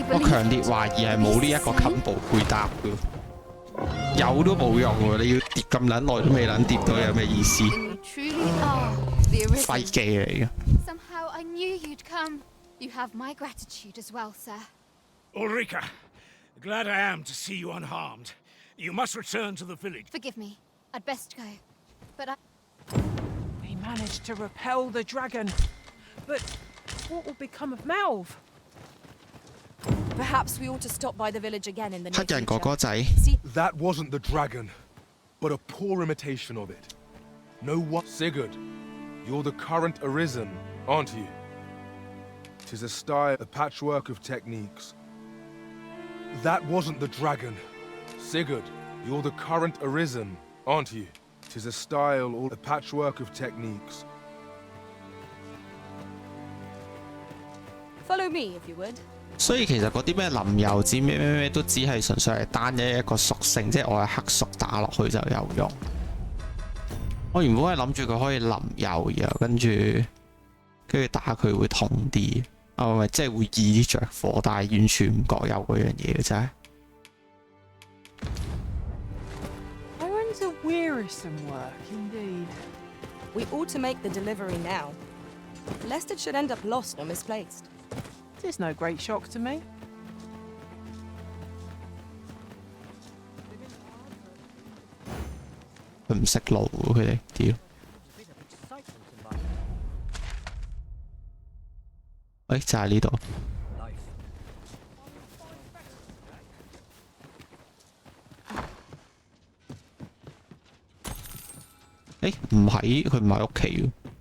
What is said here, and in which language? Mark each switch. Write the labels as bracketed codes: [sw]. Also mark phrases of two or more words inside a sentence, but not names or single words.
[yue] 強烈懷疑係冇呢一個襟部配搭嘅，有都冇用喎！你要疊咁撚耐都未撚疊到，有咩意思？ [en] You truly are the [yue] 廢機嚟嘅。 [en] Somehow I knew you'd come. You have my gratitude as well, sir. Ulrika, glad I am to see you unharmed. You must return to the village. Forgive me. I'd best go. But I... We managed to repel the dragon. But what will become of Malv? Perhaps we ought to stop by the village again in the near [yue] 黑人哥哥仔。 [en] That wasn't the dragon, but a poor imitation of it. No one. Sigurd, you're the current arisen, aren't you? 'Tis a style, a patchwork of techniques. That wasn't the dragon. Sigurd, you're the current arisen, aren't you? 'Tis a style, or a patchwork of techniques. Follow me, if you would. [yue] 所以其實嗰啲咩林油脂咩都只係純粹係單一個屬性，即係我係黑屬打落去就有用。我原本係諗住佢可以淋油，然後跟住打佢會痛啲，唔係即係會易啲着火，但係完全唔覺有嗰樣嘢嘅真係。 [en] Irons are wearisome work indeed. We ought to make the delivery now, lest it should end up lost or misplaced. It's no great shock to me. [yue] 佢唔識路喎，佢哋屌！喂，就係呢度。誒，唔係，佢唔喺屋企喎。